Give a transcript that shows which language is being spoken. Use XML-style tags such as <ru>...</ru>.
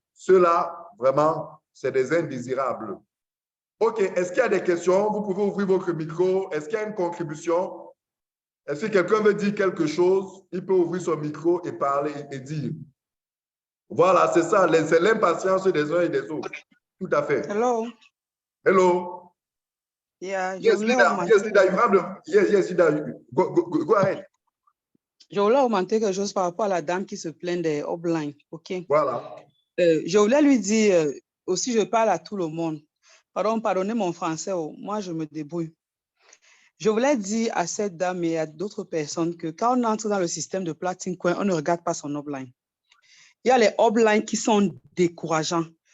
<fr>Ceux-là, vraiment, c'est des indésirables. OK, est-ce qu'il y a des questions? Vous pouvez ouvrir votre micro. Est-ce qu'il y a une contribution? Est-ce que quelqu'un veut dire quelque chose? Il peut ouvrir son micro et parler et dire. Voilà, c'est ça, c'est l'impatience des uns et des autres. Tout à fait.</fr> <en>Hello. Hello. Yeah, Yes, Lida, you have the, yes, Lida, go ahead.</en> <fr>Je voulais augmenter quelque chose par rapport à la dame qui se plaint des uplines. OK. Voilà. Je voulais lui dire, aussi je parle à tout le monde. Pardonnez mon français, moi je me débrouille. Je voulais dire à cette dame et à d'autres personnes que quand on entre dans le système de Platine Coin, on ne regarde pas son upline. Il y a les uplines qui sont décourageants.</fr>